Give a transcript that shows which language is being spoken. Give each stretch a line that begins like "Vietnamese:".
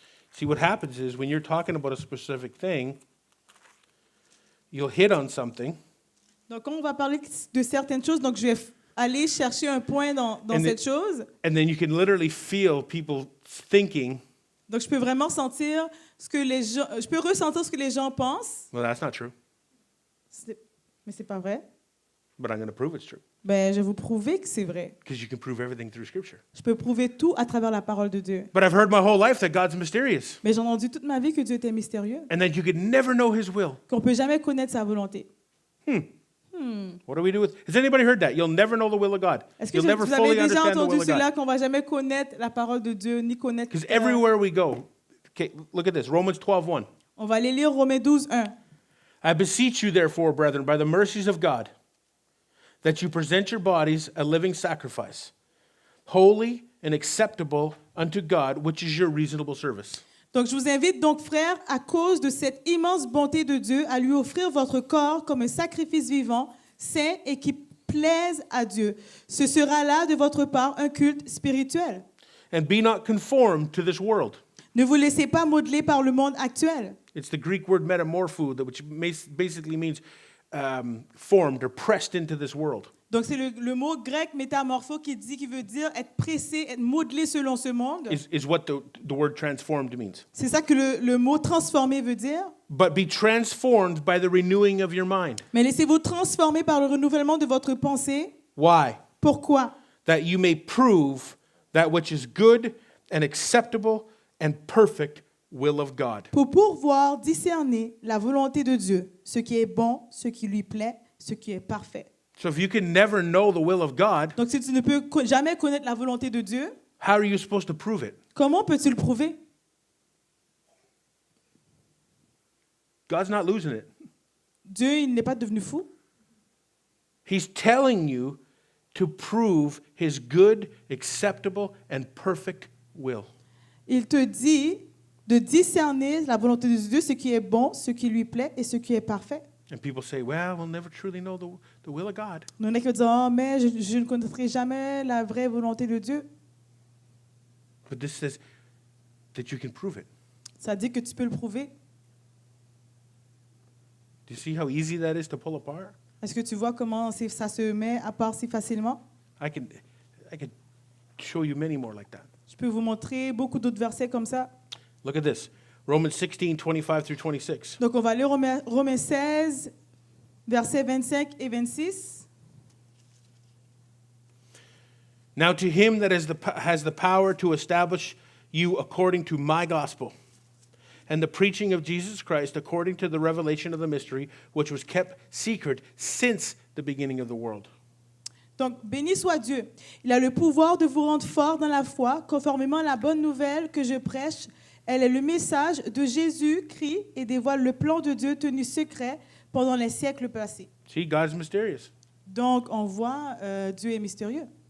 English: See, what happens is when you're talking about a specific thing, you'll hit on something,
French: Donc, on va parler de certaines choses. Donc, je vais aller chercher un point dans cette chose.
English: and then you can literally feel people thinking,
French: Donc, je peux vraiment sentir ce que les gens... Je peux ressentir ce que les gens pensent.
English: well, that's not true,
French: Mais c'est pas vrai.
English: but I'm going to prove it's true.
French: Ben, je vais vous prouver que c'est vrai.
English: Because you can prove everything through Scripture.
French: Je peux prouver tout à travers la parole de Dieu.
English: But I've heard my whole life that God's mysterious,
French: Mais j'ai entendu toute ma vie que Dieu était mystérieux,
English: and that you could never know His will.
French: qu'on ne peut jamais connaître sa volonté.
English: What do we do with? Has anybody heard that? You'll never know the will of God.
French: Est-ce que
English: You'll never
French: vous avez
English: fully
French: déjà
English: understand the
French: entendu
English: will of
French: cela,
English: God.
French: qu'on ne va jamais connaître la parole de Dieu, ni connaître...
English: Because everywhere we go, okay, look at this, Romans 12:1.
French: On va aller lire Romains 12, 1.
English: I beseech you, therefore, brethren, by the mercies of God, that you present your bodies a living sacrifice, holy and acceptable unto God, which is your reasonable service.
French: Donc, je vous invite donc, frères, à cause de cette immense bonté de Dieu, à lui offrir votre corps comme un sacrifice vivant, saint et qui plaise à Dieu. Ce sera là, de votre part, un culte spirituel.
English: And be not conformed to this world.
French: Ne vous laissez pas modeler par le monde actuel.
English: It's the Greek word metamorpho, which basically means formed or pressed into this world.
French: Donc, c'est le mot grec métamorpho qui veut dire être pressé, être modelé selon ce monde.
English: Is what the word transformed means.
French: C'est ça que le mot transformé veut dire.
English: But be transformed by the renewing of your mind.
French: Mais laissez-vous transformer par le renouvellement de votre pensée.
English: Why?
French: Pourquoi?
English: That you may prove that which is good and acceptable and perfect will of God.
French: Pour pouvoir discerner la volonté de Dieu, ce qui est bon, ce qui lui plaît, ce qui est parfait.
English: So if you can never know the will of God,
French: Donc, si tu ne peux jamais connaître la volonté de Dieu,
English: how are you supposed to prove it?
French: comment peux-tu le prouver?
English: God's not losing it.
French: Dieu, il n'est pas devenu fou.
English: He's telling you to prove his good, acceptable, and perfect will.
French: Il te dit de discerner la volonté de Dieu, ce qui est bon, ce qui lui plaît et ce qui est parfait.
English: And people say, well, we'll never truly know the will of God.
French: Il y en a qui disent, oh, mais je ne connaîtrai jamais la vraie volonté de Dieu.
English: But this says that you can prove it.
French: Ça dit que tu peux le prouver.
English: Do you see how easy that is to pull apart?
French: Est-ce que tu vois comment ça se met à part si facilement?
English: I could show you many more like that.
French: Je peux vous montrer beaucoup d'autres versets comme ça.
English: Look at this. Romans 16, 25 through 26.
French: Donc, on va lire Romains 16, versets 25 et 26.
English: Now to him that has the power to establish you according to my gospel, and the preaching of Jesus Christ according to the revelation of the mystery, which was kept secret since the beginning of the world.
French: Donc, béni soit Dieu. Il a le pouvoir de vous rendre fort dans la foi, conformément à la bonne nouvelle que je prêche. Elle est le message de Jésus-Christ et dévoile le plan de Dieu tenu secret pendant les siècles passés.
English: See, God's mysterious.
French: Donc, on voit, Dieu est mystérieux.